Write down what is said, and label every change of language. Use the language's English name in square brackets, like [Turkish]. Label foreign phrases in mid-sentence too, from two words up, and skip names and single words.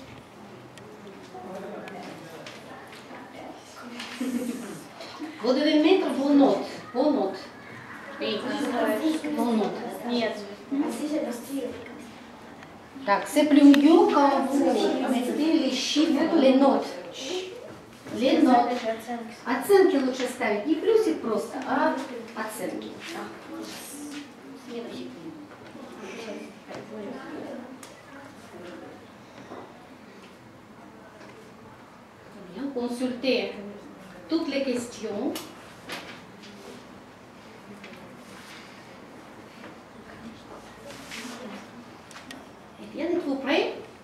[French] Vous devez mettre vos notes. Vos notes. Oui. Vos notes. C'est plus mieux quand vous mettez les chiffres, les notes. Les notes. [Russian] Оценки лучше ставить. Не плюсик просто, а оценки. [French] Bien, consultez toutes les questions. Eh bien, êtes-vous prêts?